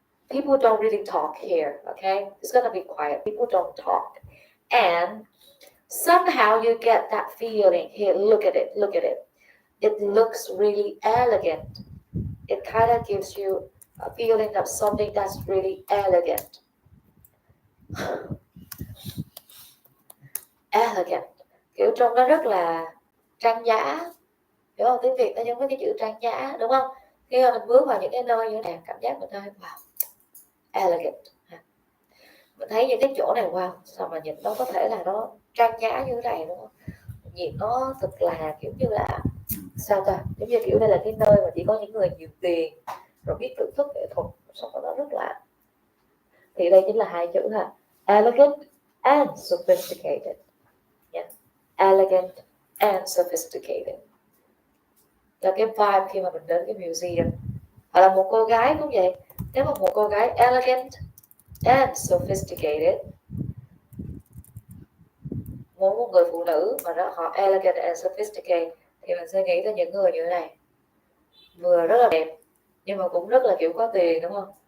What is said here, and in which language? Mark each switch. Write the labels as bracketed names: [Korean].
[English] People don't really talk here, okay? It's gonna be quiet. People don't talk. And somehow you get that feeling here. Look at it, look at it. It looks really elegant. It kind of gives you a feeling of something that's really elegant. Elegant. [Vietnamese] Kiểu trông nó rất là trang nhã. Hiểu không? Tiếng Việt nó giống với cái chữ trang nhã, đúng không? Khi mà mình bước vào những cái nơi như thế này, cảm giác mình thấy wow, elegant. Mình thấy những cái chỗ này wow, sao mà nhìn nó có thể là nó trang nhã như thế này, đúng không? Nhìn nó thật là kiểu như là sao ta, giống như kiểu đây là cái nơi mà chỉ có những người nhiều tiền rồi biết thưởng thức nghệ thuật, xong rồi nó rất là Thì đây chính là hai chữ ha. [English] Elegant and sophisticated. Yeah. Elegant and sophisticated. [Vietnamese] Là cái vibe khi mà mình đến cái museum. Hoặc là một cô gái cũng vậy. Nếu mà một cô gái [English] elegant and sophisticated, [Vietnamese] muốn một người phụ nữ mà họ elegant and sophisticated thì mình sẽ nghĩ tới những người như thế này, vừa rất là đẹp nhưng mà cũng rất là kiểu có tiền, đúng không?